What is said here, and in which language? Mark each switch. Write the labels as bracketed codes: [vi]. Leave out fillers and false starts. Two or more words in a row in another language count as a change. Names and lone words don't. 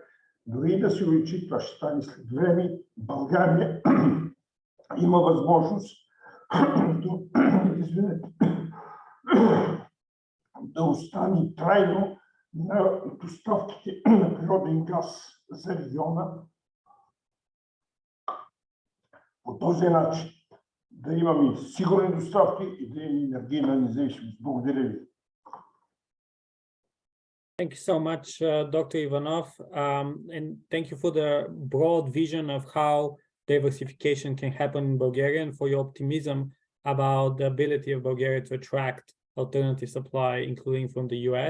[bg] Дори да се увеличи, това ще стане след време. България има възможност да остане трайно на доставките на природен газ за региона. По този начин да имаме сигурни доставки и да имаме енергийна независимост. Благодаря ви. [en] Thank you so much, Dr. Ivanov, and thank you for the broad vision of how diversification can happen in Bulgaria and for your optimism about the ability of Bulgaria to attract alternative supply, including from the US.